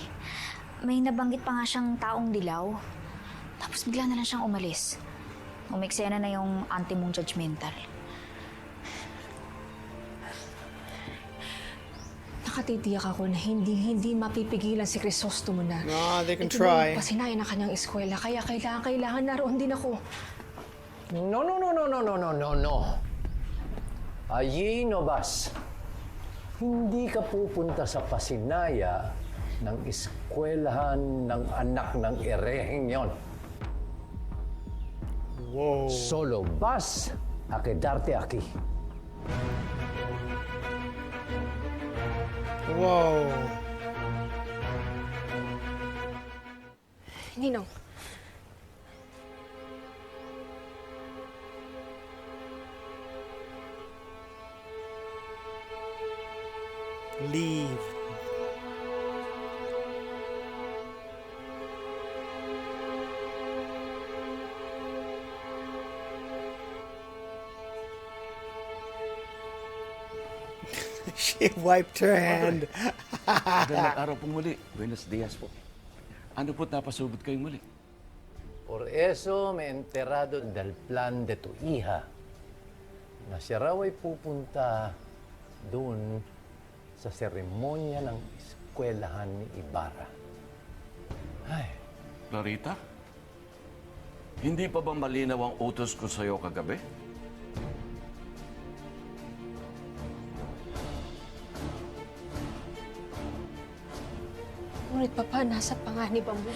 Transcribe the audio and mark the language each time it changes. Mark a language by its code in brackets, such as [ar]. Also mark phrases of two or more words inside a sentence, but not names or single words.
[tl] May nabanggit pa nga siyang taong dilaw. Tapos bigla na lang siyang umalis. Umeksena na yung ante mong judgmental. Nakatitiyak ako na hindi mapipigilan si Crisostomo na [en] No, they can try. [tl] pasinayan ang kanyang eskwela. Kaya kailangan naroon din ako. [es] No. Allí no vas. [tl] Hindi ka pupunta sa pasinaya ng eskwelahan ng anak ng ereheng yon. Wow. [es] Solo vas a quedarte aquí. [tl] Wow. Ninong, [en] Leave. She wiped her hand. [tl] Magandang araw pong muli. [es] Buenos dias po. [tl] Ano po't napasugod kayong muli? [es] Por eso me he enterado del plan de tu hija [tl] na siya raw ay pupunta doon sa seremonya ng eskwelahan ni Ibarra. Ay, Clarita? Hindi pa ba malinaw ang utos ko sa'yo kagabi? ngunit papa, nasa panganib ang buhay.